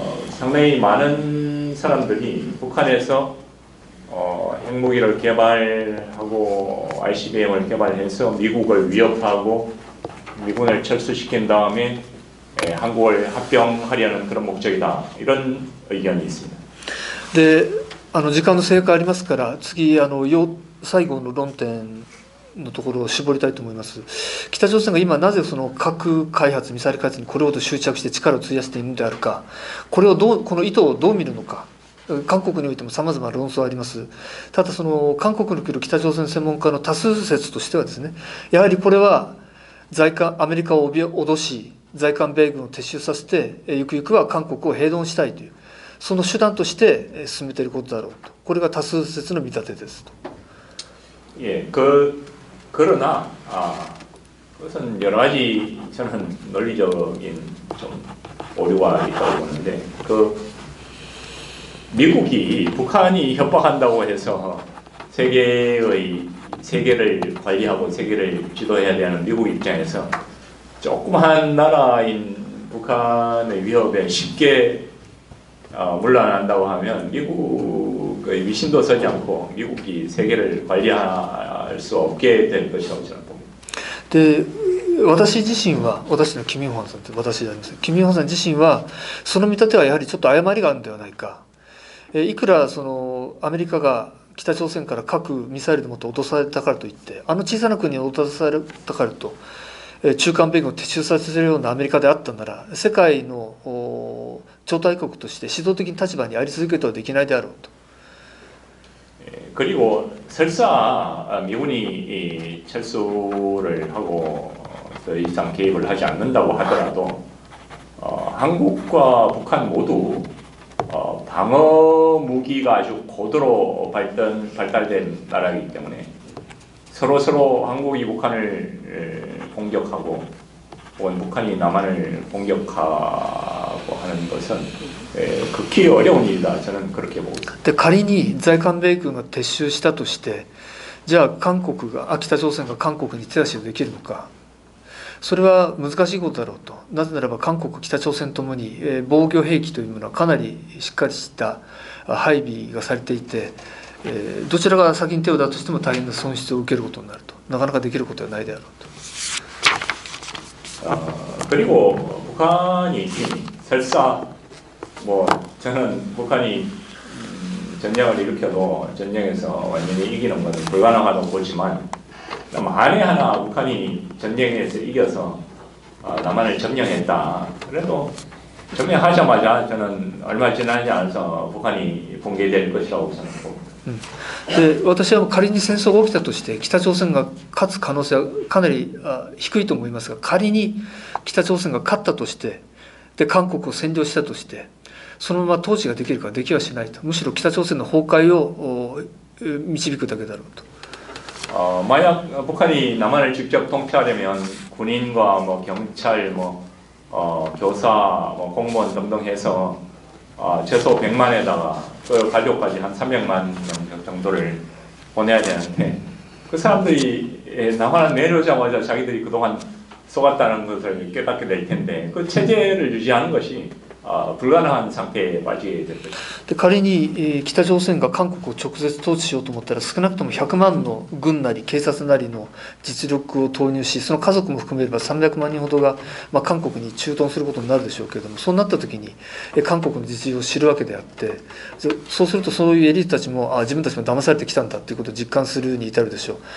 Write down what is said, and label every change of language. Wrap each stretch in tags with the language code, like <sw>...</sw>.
<ko>상당히 많은 사람들이 북한에서 핵무기를 개발하고 ICBM을 개발해서 미국을 위협하고 미군을 철수시킨 다음에 한국을 합병하려는 그런 목적이다, 이런 의견이 있습니다.</ko> <ja>で、時間の制約ありますから次最後の論点のところを絞りたいと思います。北朝鮮が今なぜその核開発ミサイル開発にこれほど執着して力を費やしているのであるか、この意図をどう見るのか。韓国においてもさまざまな論争あります。ただその韓国に来る北朝鮮専門家の多数説としてはですね、やはりこれはアメリカを脅し在韓米軍を撤収させてゆくゆくは韓国を併合したいというその手段として進めていることだろうと、これが多数説の見立てですと。</ja> <ko>예, 그러나 그것은 여러 가지 저는 논리적인 좀 오류가 있다고 보는데, 미국이 북한이 협박한다고 해서 세계를 관리하고 세계를 지도해야 되는 미국 입장에서 조그마한 나라인 북한의 위협에 쉽게 물러난다고 하면 미국의 위신도 서지 않고 미국이 세계를 관리할 수 없게 될 것이라고 저는 봅니다.</ko> <ja>で、私自身は、私のキム・ヨンハンさんって私であります。キム・ヨンハンさん自身はその見立てはやはりちょっと誤りがあるんではないか。いくらそのアメリカが北朝鮮から核ミサイルでもって脅されたからといって、小さな国に脅されたからと中韓米軍を撤収させるようなアメリカであったなら、世界の超大国として指導的な立場にあり続けることはできないであろうと。</ja> <ko>그리고 설사 미군이 철수를 하고 더 이상 개입을 하지 않는다고 하더라도 한국과 북한 모두 방어 무기가 아주 고도로 발달된 나라이기 때문에 서로 한국이 북한을 공격하고 혹은 북한이 남한을 공격하고 하는 것은 극히 어려운 일이다, 저는 그렇게 보고 있습니다.</ko> <ja>で、仮に在韓米軍が撤収したとして、じゃあ北朝鮮が韓国に手出しをできるのか。それは難しいことだろうと。なぜならば韓国北朝鮮ともに防御兵器というものはかなりしっかりした配備がされていて、どちらが先に手を出すとしても大変な損失を受けることになると。なかなかできることはないであろうと。</ja> <ko>그리고 북한이 설사 뭐 저는 북한이 전쟁을 일으켜도 전쟁에서 완전히 이기는 것은 불가능하다고 보지만, 만에 하나 북한이 전쟁에서 이겨서 남한을 점령했다. 그래도 점령하자마자 저는 얼마 지나지 않아서 북한이 붕괴될 것이라고 저는 봅니다.</ko> <ja>で、私は仮に戦争が起きたとして北朝鮮が勝つ可能性はかなり低いと思いますが、仮に北朝鮮が勝ったとして、で韓国を占領したとして、そのまま統治ができるかできはしないと。むしろ北朝鮮の崩壊を導くだけだろうと。</ja> <ko>만약 북한이 남한을 직접 통치하려면 군인과 뭐 경찰, 교사, 공무원 등등 해서 최소 100만에다가 또 가족까지 한 300만 명 정도를 보내야 되는데, 그 사람들이 남한을 내려오자마자 자기들이 그동안 속았다는 것을 깨닫게 될 텐데, 그 체제를 유지하는 것이 불가능한 상태에 빠지게 될 것입니다.</ko> <ja>で、仮に北朝鮮が韓国を直接統治しようと思ったら少なくとも100万の軍なり警察なりの実力を投入し、その家族も含めれば300万人ほどが、韓国に駐屯することになるでしょうけれども、そうなった時に韓国の実情を知るわけであって、そうするとそういうエリートたちも自分たちも騙されてきたんだということを実感するに至るでしょう。</ja>